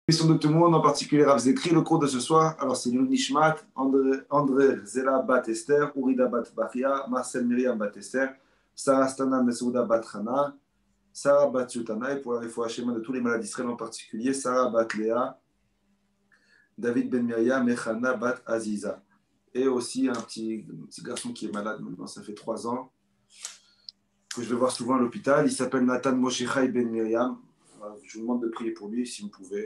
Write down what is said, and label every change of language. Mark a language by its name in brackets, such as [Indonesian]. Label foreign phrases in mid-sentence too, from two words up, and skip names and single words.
[French] Question de tout le monde, en particulier Rav Zekri. Le cours de ce soir, alors c'est Nishmat, André Zela Bat Esther, Urida Bat Bachia, Marcel Myriam Bat Esther, Sarah Stana Mesouda Bat Hana, Sarah Bat Sultana, et pour la [Hebrew] רפואה שלמה [French] de tous les malades d'Israël en particulier, Sarah Bat Léa, David Ben Myriam et Hana Bat Aziza. Et aussi un petit garçon qui est malade maintenant, ça fait 3 ans, que je vais voir souvent à l'hôpital. Il s'appelle Nathan Moshe Ben Myriam. Je vous demande de prier pour lui si vous pouvez.